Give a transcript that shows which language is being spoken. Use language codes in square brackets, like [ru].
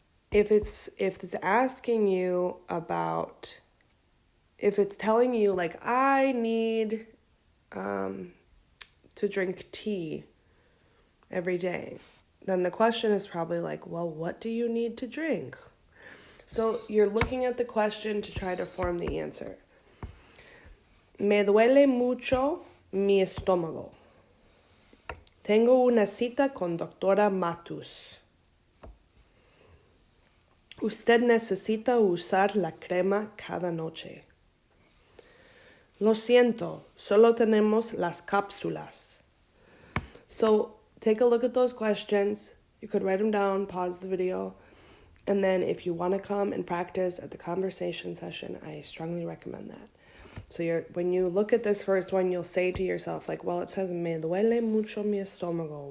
[en] If it's asking you about, if it's telling you like, I need to drink tea every day, then the question is probably like, well, what do you need to drink? So you're looking at the question to try to form the answer. [es] Me duele mucho mi estómago. Tengo una cita con doctora Matus. Usted necesita usar la crema cada noche. Lo siento, solo tenemos las cápsulas. [en] So take a look at those questions. You could write them down, pause the video, and then if you want to come and practice at the conversation session, I strongly recommend that. So when you look at this first one, you'll say to yourself, like, well, it says, [es] me duele mucho mi estómago.